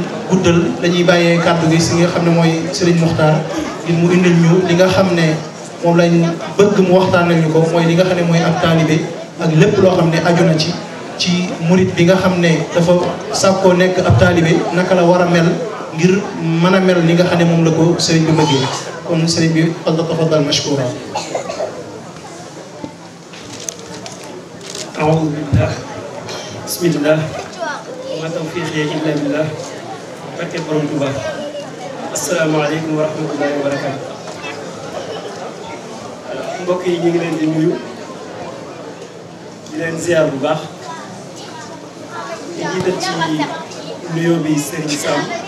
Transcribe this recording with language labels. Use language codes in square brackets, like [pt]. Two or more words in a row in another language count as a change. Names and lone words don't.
[wo] guddal dañuy bàyyee kàddu gi si nga xam ne mooy Serigne Mokhtar ngir mu indil ñu li nga xam ne moom lañ bëgg mu waxtaanal ñu ko mooy li nga xam ne mooy ak taalibe ak lépp loo xam ne aju na ci murit bi nga xam ne dafa sàkkoo nekk ab taalibe naka la war a mel ngir mën a mel li nga xam ne moom la ko sëriñ bi bëggee kon sëriñ bi [ar] تفضل مشكورا. أعوذ بالله بسم الله وما توفيقي إلا بالله [wo] barke borom Tuuba [ar] السلام عليكم ورحمة الله وبركاته [wo] mbokk yi ñu ngi leen di nuyu di leen ziar bu baax di jiital ci nuyoo bi Serigne Sam